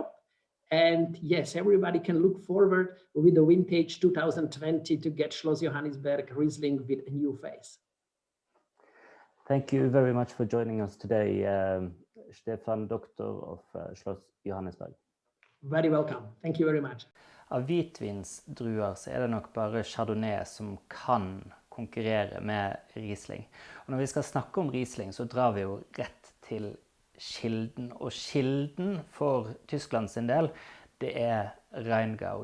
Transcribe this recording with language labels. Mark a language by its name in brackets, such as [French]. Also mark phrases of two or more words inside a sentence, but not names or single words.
[English] And yes, everybody can look forward with the vintage 2020 to get Schloss Johannisberg Riesling with a new face. Thank you very much for joining us today, Stefan Doktor of Schloss Johannisberg. Very welcome. Thank you very much. [Norwegian] Av hvitvinsdruer så er det nok bare Chardonnay som kan konkurrere med Riesling. Og når vi skal snakke om Riesling, så drar vi jo rett til kilden. Og kilden for Tyskland sin del, det er Rheingau.